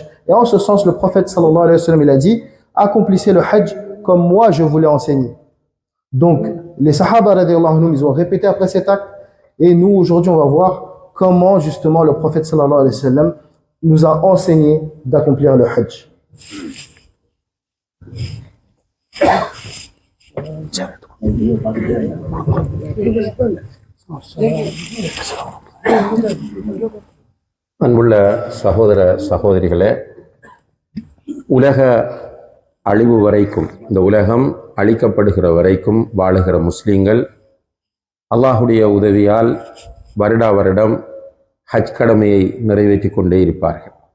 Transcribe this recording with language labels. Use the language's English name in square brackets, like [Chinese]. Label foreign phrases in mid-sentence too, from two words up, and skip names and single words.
[French] Et en ce sens, le prophète [Arabic] صلى الله عليه وسلم, [French] il a dit: accomplissez le hajj comme moi je vous l'ai enseigné. Donc les [Arabic] الصحابة رضي الله عنهم, [French] ils ont répété après cet acte, et nous aujourd'hui on va voir comment justement le prophète [Arabic] صلى الله عليه وسلم [French] nous a enseigné d'accomplir le hajj. [Tamil] அன்புள்ள சகோதர சகோதரிகளே, உலக அழிவு வரைக்கும், இந்த உலகம் அழிக்கப்படுகிற வரைக்கும் வாழுகிற முஸ்லீம்கள் அல்லாஹுடைய உதவியால் வருடா வருடம் ஹஜ் கடமையை நிறைவேற்றி கொண்டே இருப்பார்கள்.